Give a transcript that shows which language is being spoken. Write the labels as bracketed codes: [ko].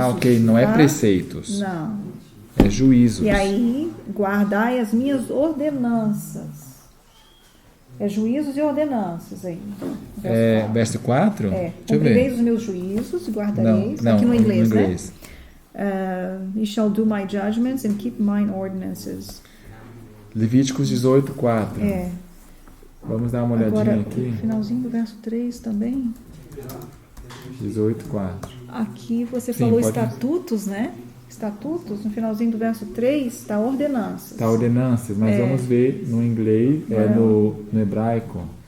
[pt] Ok, não é preceitos. Não. É juízos. E aí, guardai as minhas ordenanças. É juízos e ordenanças aí. Verso 4? Cumprireis os meus juízos e guardareis. Não, aqui no inglês, né? [en] You shall do my judgments and keep mine ordinances. [pt] Levíticos 18, 4. Vamos dar uma olhadinha agora, aqui. Finalzinho do verso 3 também. 18, 4. Aqui você falou estatutos, né? Estatutos, no finalzinho do verso 3, está ordenanças. Está ordenanças, mas vamos ver no inglês, no hebraico.